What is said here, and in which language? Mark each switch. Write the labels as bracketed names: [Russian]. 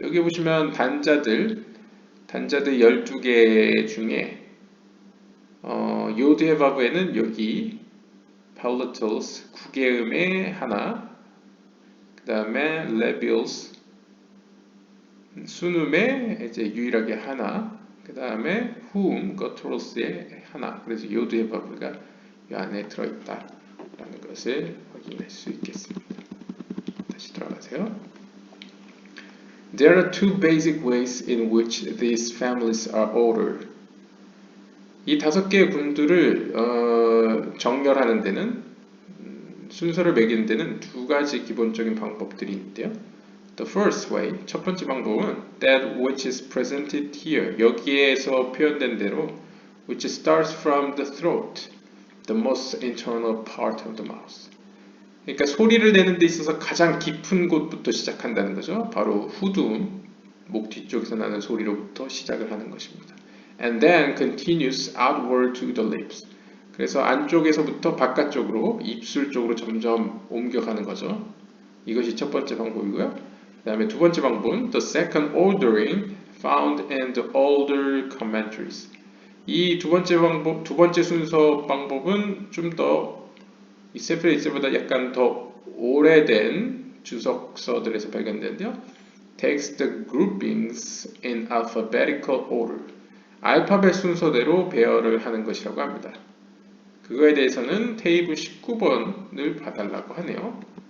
[Korean] 여기 보시면 단자들 12개 중에 요드, 해, 바브에는 여기 palatals 구개음에 하나, 그 다음에 labials 순음에 이제 유일하게 하나, 그 다음에 후음 gutturals에 하나. 그래서 요드, 해, 바브가 이 안에 들어있다라는 것을 확인할 수 있겠습니다. 다시 들어가세요. [English] There are two basic ways in which these families are ordered. [Korean] 이 5개의 군들을 정렬하는 데는 순서를 매기는 데는 2가지 기본적인 방법들이 있는데요. [English] The first way, [Korean] 첫 번째 방법은 [English] that which is presented here, [Korean] 여기에서 표현된 대로 [English] which starts from the throat, the most internal part of the mouth. [Korean] 그러니까 소리를 내는 데 있어서 가장 깊은 곳부터 시작한다는 거죠. 바로 후두음, 목 뒤쪽에서 나는 소리로부터 시작을 하는 것입니다. [English] And then continues outward to the lips. [Korean] 그래서 안쪽에서부터 바깥쪽으로 입술 쪽으로 점점 옮겨가는 거죠. 이것이 첫 번째 방법이고요. 그 다음에 두 번째 방법은 [English] the second ordering found in the older commentaries. [Korean] 이 두 번째 순서 방법은 좀 더 이 세프레 이스보다 약간 더 오래된 주석서들에서 발견되는데요. [English] Takes the groupings in alphabetical order. [Korean] 알파벳 순서대로 배열을 하는 것이라고 합니다. 그거에 대해서는 테이블 19번을 봐달라고 하네요.